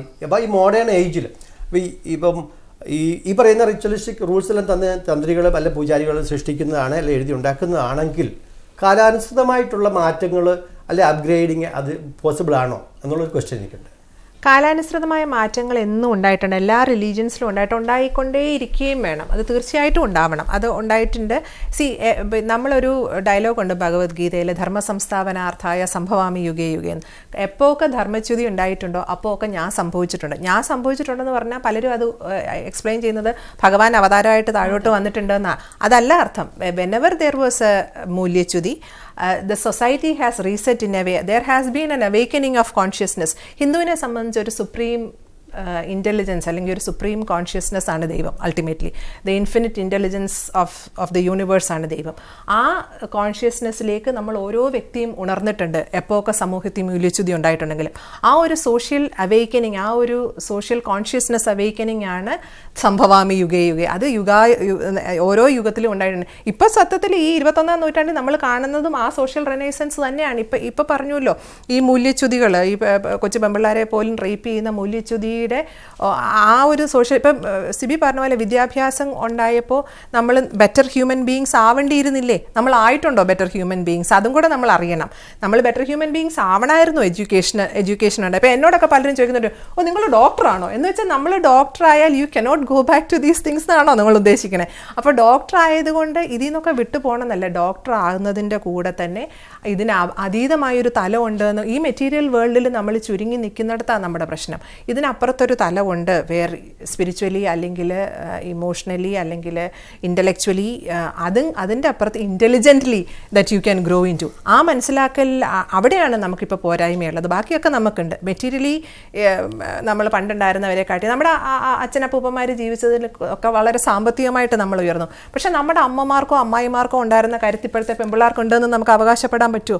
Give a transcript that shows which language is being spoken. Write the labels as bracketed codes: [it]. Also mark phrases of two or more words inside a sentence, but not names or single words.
[ml] അപ്പോൾ ഈ [en] modern age [ml] ഇപ്പം ഈ പറയുന്ന [en] ritualistic rules [ml] തന്ത്രികൾ അല്ല പൂജാരികൾ സൃഷ്ടിക്കുന്നതാണ് അല്ലെ എഴുതി ഉണ്ടാക്കുന്നതാണെങ്കിൽ കാലാനുസൃതമായിട്ടുള്ള മാറ്റങ്ങൾ അല്ലെ അപ്ഗ്രേഡിങ് അത് പോസിബിൾ ആണോ എന്നുള്ളൊരു ക്വസ്റ്റ്യൻ എനിക്കുണ്ട്. കാലാനുസൃതമായ മാറ്റങ്ങൾ എന്നും ഉണ്ടായിട്ടുണ്ട്. എല്ലാ റിലീജിയൻസിലും ഉണ്ടായിക്കൊണ്ടേയിരിക്കുകയും വേണം. അത് തീർച്ചയായിട്ടും ഉണ്ടാവണം. അത് ഉണ്ടായിട്ടുണ്ട്. നമ്മളൊരു ഡയലോഗുണ്ട് ഭഗവത്ഗീതയിൽ, [sa] धर्म संस्थापनार्थाय सम्भवामि युगे युगे. [ml] എപ്പോഴൊക്കെ ധർമ്മച്യുതി ഉണ്ടായിട്ടുണ്ടോ അപ്പോൾ ഒക്കെ ഞാൻ സംഭവിച്ചിട്ടുണ്ടെന്ന് പറഞ്ഞാൽ പലരും അത് എക്സ്പ്ലെയിൻ ചെയ്യുന്നത് ഭഗവാൻ അവതാരമായിട്ട് താഴോട്ട് വന്നിട്ടുണ്ടെന്നാണ്. അതല്ല അർത്ഥം. [en] whenever there was a മൂല്യച്യുതി, the society has reset in a way. There has been an awakening of consciousness. [ml] ഹിന്ദുവിനെ സംബന്ധിച്ച് ഒരു [en] supreme intelligence [ml] അല്ലെങ്കിൽ ഒരു [en] supreme consciousness [ml] ആണ് ദൈവം. [en] ultimately the infinite intelligence of the universe [ml] ആണ് ദൈവം. ആ കോൺഷ്യസ്നെസ്സിലേക്ക് നമ്മൾ ഓരോ വ്യക്തിയും ഉണർന്നിട്ടുണ്ട്. എപ്പോഴൊക്കെ സമൂഹത്തിൽ മൂല്യച്യുതി ഉണ്ടായിട്ടുണ്ടെങ്കിലും ആ ഒരു [en] social awakening, [ml] ആ ഒരു [en] social consciousness awakening [ml] ആണ് [sa] सम्भवामि युगे युगे. [ml] അത് ഓരോ യുഗത്തിലും ഉണ്ടായിട്ടുണ്ട്. ഇപ്പോൾ സത്യത്തിൽ ഈ 21ാം നൂറ്റാണ്ടിൽ നമ്മൾ കാണുന്നതും ആ [en] social renaissance [ml] തന്നെയാണ്. ഇപ്പം പറഞ്ഞല്ലോ ഈ മൂല്യച്യുതികൾ, ഈ കൊച്ചു പെമ്പിള്ളാരെ പോലും റേപ്പ് ചെയ്യുന്ന മൂല്യച്യുതി ആ ഒരു സോഷ്യൽ, ഇപ്പം സിബി പറഞ്ഞ പോലെ വിദ്യാഭ്യാസം ഉണ്ടായപ്പോൾ നമ്മൾ [en] better human beings [ml] ആവേണ്ടിയിരുന്നില്ലേ? നമ്മൾ ആയിട്ടുണ്ടോ [en] better human beings? [ml] അതും കൂടെ നമ്മൾ അറിയണം. നമ്മൾ [en] better human beings [ml] ആവണമായിരുന്നു എഡ്യൂക്കേഷൻ ഉണ്ട്. അപ്പോൾ എന്നോടൊക്കെ പലരും ചോദിക്കുന്നുണ്ട്, നിങ്ങൾ ഡോക്ടറാണോ എന്ന് വെച്ചാൽ നമ്മൾ ഡോക്ടറായാൽ [en] you cannot go back to these things [ml] എന്നാണോ നിങ്ങൾ ഉദ്ദേശിക്കണേ? അപ്പോൾ ഡോക്ടർ ആയതുകൊണ്ട് ഇതിൽ നിന്നൊക്കെ വിട്ടു പോകണമെന്നല്ല. ഡോക്ടർ ആകുന്നതിൻ്റെ കൂടെ തന്നെ ഇതിന് അതീതമായൊരു തലമുണ്ടെന്ന് ഈ [en] material world [ml] നമ്മൾ ചുരുങ്ങി നിൽക്കുന്നിടത്താണ് നമ്മുടെ പ്രശ്നം. ഇതിനപ്പുറം അതിനപ്പുറത്തൊരു തലമുണ്ട് [en] where spiritually [ml] അല്ലെങ്കിൽ ഇമോഷണലി അല്ലെങ്കിൽ ഇൻ്റലക്ച്വലി അതിൻ്റെ അപ്പുറത്ത് [en] intelligently that you can grow in to [ml] ആ മനസ്സിലാക്കൽ അവിടെയാണ് നമുക്കിപ്പോൾ പോരായ്മയുള്ളത്. ബാക്കിയൊക്കെ നമുക്കുണ്ട്. മെറ്റീരിയലി നമ്മൾ പണ്ടുണ്ടായിരുന്നവരെ കാട്ടി നമ്മുടെ അച്ഛനപ്പൂപ്പന്മാർ ജീവിച്ചതിൽ ഒക്കെ വളരെ സാമ്പത്തികമായിട്ട് നമ്മൾ ഉയർന്നു. പക്ഷെ നമ്മുടെ അമ്മമാർക്കോ അമ്മായിമാർക്കോ ഉണ്ടായിരുന്ന കാര്യത്തിൽ ഇപ്പോഴത്തെ പെൺപിള്ളേർക്കുണ്ടെന്ന് നമുക്ക് അവകാശപ്പെടാൻ പറ്റുമോ?